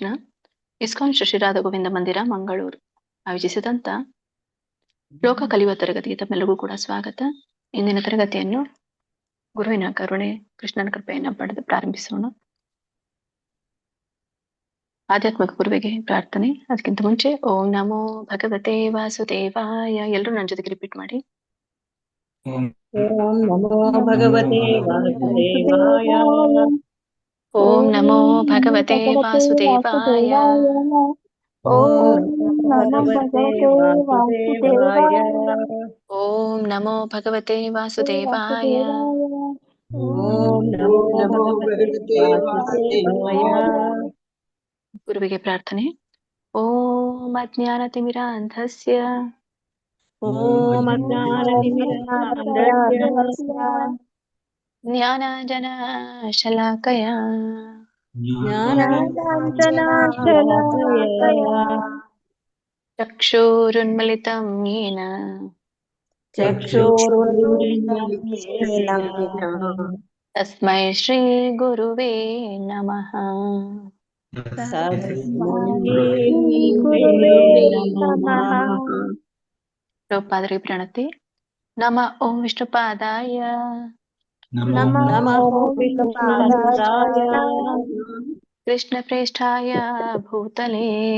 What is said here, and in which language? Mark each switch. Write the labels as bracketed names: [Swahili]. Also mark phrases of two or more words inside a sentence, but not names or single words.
[Kannada] ಇಸ್ಕಾನ್ ಶ್ರೀ ರಾಧಾ ಗೋವಿಂದ ಮಂದಿರ ಮಂಗಳೂರು ಆಯೋಜಿಸಿದಂತ ಲೋಕ ಕಲಿಯುವ ತರಗತಿಗೆ ತಮ್ಮೆಲ್ಲರಿಗೂ ಕೂಡ ಸ್ವಾಗತ. ಇಂದಿನ ತರಗತಿಯನ್ನು ಗುರುವಿನ ಕರುಣೆ ಕೃಷ್ಣನ ಕೃಪೆಯನ್ನು ಪಡೆದು ಪ್ರಾರಂಭಿಸೋಣ. ಆಧ್ಯಾತ್ಮಿಕ ಗುರುವಿಗೆ ಪ್ರಾರ್ಥನೆ. ಅದಕ್ಕಿಂತ ಮುಂಚೆ [Sanskrit] ಓಂ ನಮೋ ಭಗವತೆ ವಾಸುದೇವಾಯ. [Kannada] ಎಲ್ಲರೂ ನನ್ನ ಜೊತೆಗೆ ರಿಪೀಟ್ ಮಾಡಿ. [Sanskrit] ಓಂ ನಮೋ ಭಗವತೆ ವಾಸುದೇವಾಯ. ಓಂ ನಮೋ ಭಗವತೆ ವಾಸುದೇವಾಯ. ಓಂ ನಮೋ ಭಗವತೆ ವಾಸುದೇವಾಯ. ಓಂ ನಮೋ ಭಗವತೆ ವಾಸುದೇವಾಯ. ಓಂ ನಮೋ ಭಗವತೆ ವಾಸುದೇವಾಯ. [Kannada] ಗುರುವಿಗೆ ಪ್ರಾರ್ಥನೆ. [Sanskrit] ಓಂ ಅಜ್ಞಾನತಿಮಿರಾಂಧಸ್ಯ ಓಂ ಅಜ್ಞಾನತಿಮಿರಾಂಧಸ್ಯ ಜ್ಞಾನಾಂಜನಶಲಾಕಯ ಜ್ಞಾನಾಂಜನಶಲಾಕಯ ಚಕ್ಷುರುನ್ಮಿಲಿತಂ ಯೇನ ಚಕ್ಷುರುನ್ಮಿಲಿತಂ ಯೇನ ತಸ್ಮೈ ಶ್ರೀ ಗುರುವೇ ನಮಃ. [Kannada] ಪ್ರಭುಪಾದರಿಗೆ ಪ್ರಣತಿ. [Sanskrit] ನಮ ಓಂ ವಿಷ್ಣುಪಾದಾಯ ನಮಃ ವಿಷ್ಣುಪಾದಾಯ ಕೃಷ್ಣ ಪ್ರೇಷ್ಠಾಯ ಭೂತಲೇ